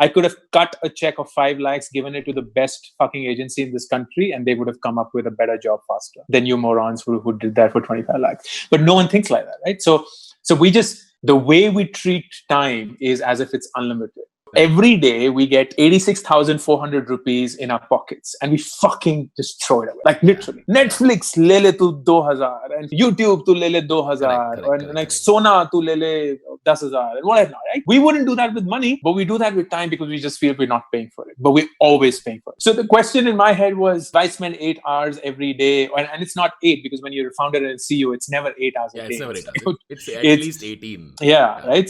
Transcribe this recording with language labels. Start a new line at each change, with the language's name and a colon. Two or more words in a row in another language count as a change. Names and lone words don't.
English: I could have cut a check of 5 lakhs, given it to the best fucking agency in this country, and they would have come up with a better job faster than you morons who did that for 25 lakhs. But no one thinks like that, right? So we just, the way we treat time is as if it's unlimited. Every day we get 86,400 rupees in our pockets and we fucking just throw it away. Like literally. Netflix,
Hindi: le le tu 2,000,
English: and YouTube,
Hindi: tu le le 2,000,
English: and like Sona, tu le le 10,000, and whatever, right? We wouldn't do that with money, but we do that with time because we just feel we're not paying for it. But we're always paying for it. So the question in my head was, if I spend 8 hours every day, and it's not 8 because when you're a founder and CEO, it's never 8 hours a day. It's never 8 hours. It's at least 18. Yeah, right?